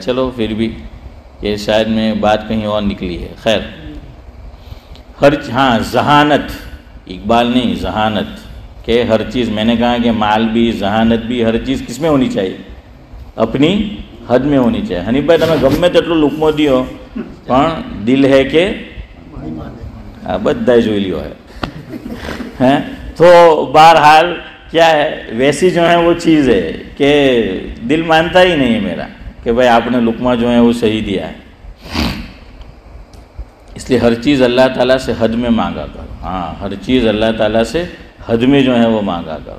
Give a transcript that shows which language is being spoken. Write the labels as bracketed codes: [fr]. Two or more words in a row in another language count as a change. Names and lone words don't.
[ur] چلو پھر بھی یہ شاید میں بات کہیں اور نکلی ہے. خیر ہاں ذہانت, اقبال نہیں ذہانت, کہ ہر چیز میں نے کہا کہ مال بھی, ذہانت بھی, ہر چیز کس میں ہونی چاہیے؟ اپنی حد میں ہونی چاہیے. حنیف بھائی [gu] તમે ગમે તેટલું લુકમો દિયો પણ દિલ [ur] ہے کہ [gu] બધાય જોઈ લ્યો [ur] ہے. تو بہرحال کیا ہے ویسی جو ہے وہ چیز ہے کہ دل مانتا ہی نہیں ہے میرا کہ بھائی آپ نے لقمہ جو ہے وہ صحیح دیا ہے. اس لیے ہر چیز اللہ تعالیٰ سے حد میں مانگا کرو. ہاں ہر چیز اللہ تعالیٰ سے حد میں جو ہے وہ مانگا کرو.